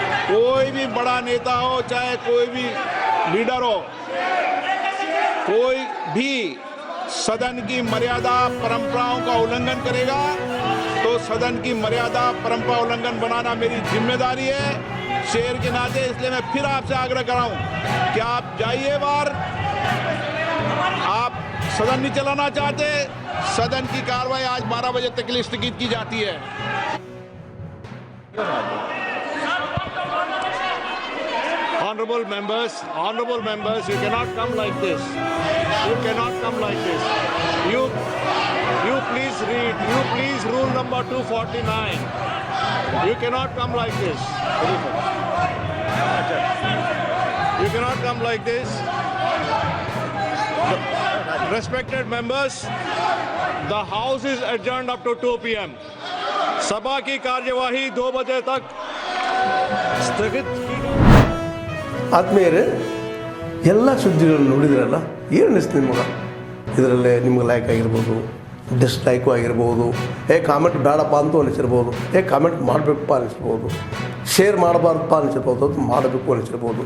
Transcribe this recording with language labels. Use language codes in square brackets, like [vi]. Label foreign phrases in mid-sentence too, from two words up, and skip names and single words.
[hi] कोई भी बड़ा नेता हो, चाहे कोई भी लीडर हो, कोई भी सदन की मर्यादा परंपराओं का उल्लंघन करेगा तो सदन की मर्यादा परंपरा उल्लंघन बनाना मेरी जिम्मेदारी है शेर के नाते। इसलिए मैं फिर आपसे आग्रह कर रहा हूं कि आप जाइए बाहर। आप सदन नहीं चलाना चाहते, सदन की कार्रवाई आज 12 बजे तक के लिए स्थगित की जाती है। [en] Honorable members, you cannot come like this. You cannot come like this. You please read. You please rule number 249. You cannot come like this. You cannot come like this. Respected members, the house is adjourned up to 2 p.m. [hi] सभा की कार्यवाही 2 बजे तक स्थगित की गई। [kn] ಆತ್ಮೀಯರೇ, ಎಲ್ಲ ಸುದ್ದಿಗಳನ್ನು ನೋಡಿದ್ರಲ್ಲ, ಏನು ಅನಿಸ್ತು ನಿಮಗೆ? ಇದರಲ್ಲೇ ನಿಮ್ಗೆ ಲೈಕ್ ಆಗಿರ್ಬೋದು, ಡಿಸ್ಲೈಕು ಆಗಿರ್ಬೋದು, ಕಾಮೆಂಟ್ ಬೇಡಪ್ಪ ಅಂತೂ ಅನಿಸಿರ್ಬೋದು, ಕಾಮೆಂಟ್ ಮಾಡಬೇಕಪ್ಪ ಅನಿಸಿರ್ಬೋದು, ಶೇರ್ ಮಾಡಬಾರ್ದಪ್ಪ ಅನಿಸಿರ್ಬೋದು, ಅದು ಮಾಡಬೇಕು ಅನಿಸಿರ್ಬೋದು.